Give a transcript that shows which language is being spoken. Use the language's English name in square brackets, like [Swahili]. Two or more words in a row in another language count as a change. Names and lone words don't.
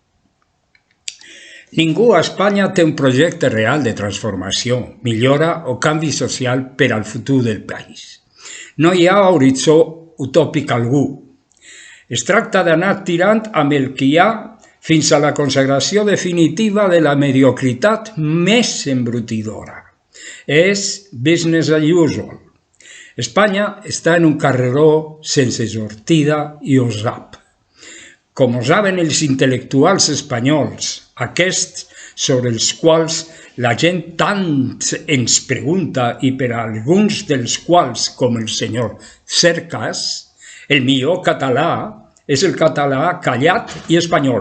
[Catalan] Ningú a Espanya té un projecte real de transformació, millora o canvi social per al futur del país. No hi ha horitzó utòpic algú. Es tracta d'anar tirant amb el que hi ha fins a la consagració definitiva de la mediocritat més embrutidora. És [English] business as usual. [Catalan] Espanya està en un carreró sense sortida i ho sap. Com ho saben els intel·lectuals espanyols, aquests sobre els quals la gent tant ens pregunta i per a alguns dels quals, com el senyor Cercas, el millor català és el català callat i espanyol.